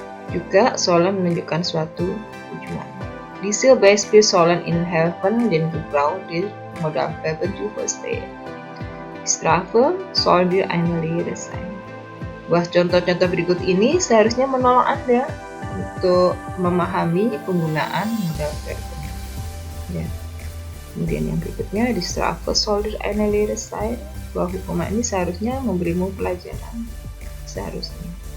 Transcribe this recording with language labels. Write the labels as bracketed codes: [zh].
[id] Juga sollen menunjukkan suatu tujuan. [de] Diese Beispiel sollen Ihnen helfen, den Gebrauch der Modalverben zu verstehen. Strafe soll dir eine Lehre sein. [id] Bahwa contoh-contoh berikut ini seharusnya menolong Anda untuk memahami penggunaan modal verben. Ya. Kemudian yang berikutnya, di [de] Strafe sollte eine Lehre sein, [id] bahwa hukuman ini seharusnya memberimu pelajaran. Seharusnya.